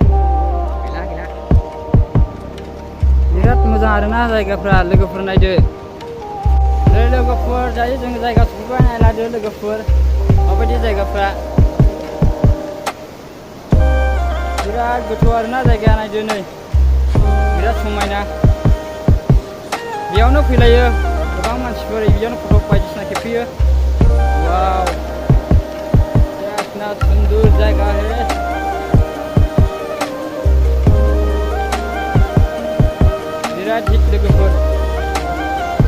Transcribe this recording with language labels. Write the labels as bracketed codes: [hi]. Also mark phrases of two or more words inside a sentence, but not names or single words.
[brx] बिराद मोजां आरोना जायगाफ्रा लोगोफोर नायदो लोगोफोर दायो जों जायगा सफैबाय नायलादो लोगोफोर माबायदि जायगाफ्रा बिराद गोथौ आरोना जायगाया नायदो नै बिराद समायना बेयावनो फैलायो गोबां मानसिफोर बेयावनो फट' बायदिसिना खेबफैयो वाव [hi] इतना सुंदर [brx] जायगा है बिराद हिट लोगोफोर